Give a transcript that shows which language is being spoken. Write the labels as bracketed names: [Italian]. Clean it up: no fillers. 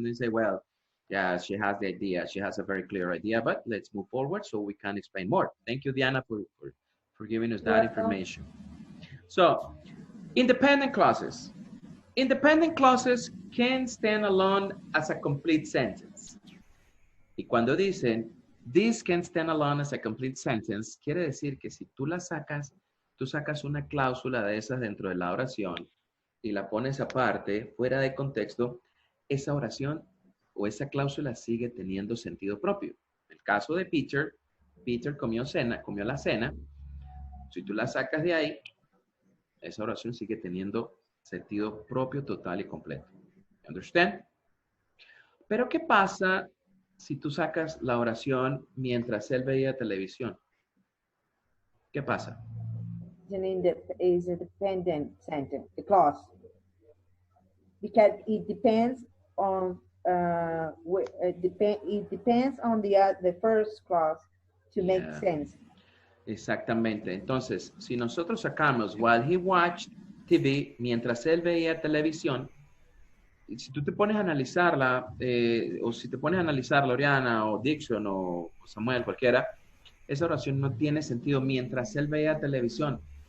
[English] And they say, well, yeah, she has the idea. She has a very clear idea, but let's move forward so we can explain more. Thank you, Diana, for giving us that information. So, independent clauses. Independent clauses can stand alone as a complete sentence. [Spanish] Y cuando dicen, [English] this can stand alone as a complete sentence, [Spanish] quiere decir que si tú la sacas, tú sacas una cláusula de esas dentro de la oración y la pones aparte, fuera de contexto, esa oración o esa cláusula sigue teniendo sentido propio. En el caso de Peter, Peter comió la cena. Si tú la sacas de ahí, esa oración sigue teniendo sentido propio, total y completo. [English] ¿Understand? [Spanish] Pero ¿qué pasa si tú sacas la oración mientras él veía televisión? ¿Qué pasa? [English] Is a dependent sentence, the clause, because it depends on it depends on the first clause to make sense. [Spanish] Exactamente. Entonces, si nosotros sacamos [English] while he watched TV, [Spanish] mientras él veía televisión, si tú te pones a analizarla, o si te pones a analizar Oriana o Dixon o Samuel, cualquiera, esa oración no tiene sentido mientras él veía televisión.